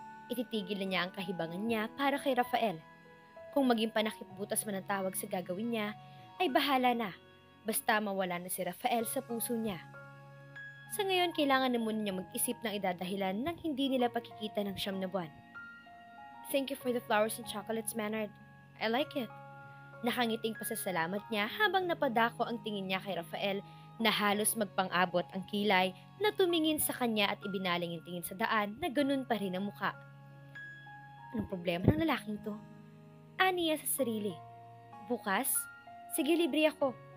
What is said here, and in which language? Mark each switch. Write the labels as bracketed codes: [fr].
[tl] Ititigil na niya ang kahibangan niya para kay Rafael. Kung maging panakipbutas man ang tawag sa gagawin niya, ay bahala na. Basta mawala na si Rafael sa puso niya. Sa ngayon, kailangan na muna niya mag-isip ng idadahilan nang hindi nila pakikita ng 9 na buwan. [en] Thank you for the flowers and chocolates, Maynard. I like it. [tl] Nakangiting pasasalamat niya habang napadako ang tingin niya kay Rafael na halos magpang-abot ang kilay na tumingin sa kanya at ibinaling yung tingin sa daan na ganun pa rin ang muka. Anong problema ng lalaking to? Aniya sa sarili. Bukas? Sige, libre ako.